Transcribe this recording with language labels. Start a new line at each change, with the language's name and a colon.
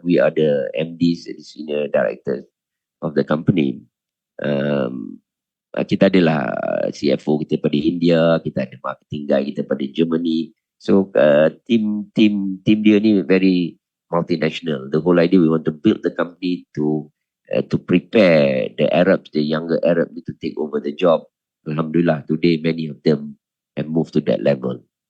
English: We are the MDs, the senior directors of the company.
Malay: Kita adalah CFO kita pada India, kita ada marketing guy kita pada Germany.
English: So team
Malay: dia ni
English: very multinational. The whole idea we want to build the company to prepare the Arabs, the younger Arab to take over the job. Alhamdulillah, today many of them have moved to that level.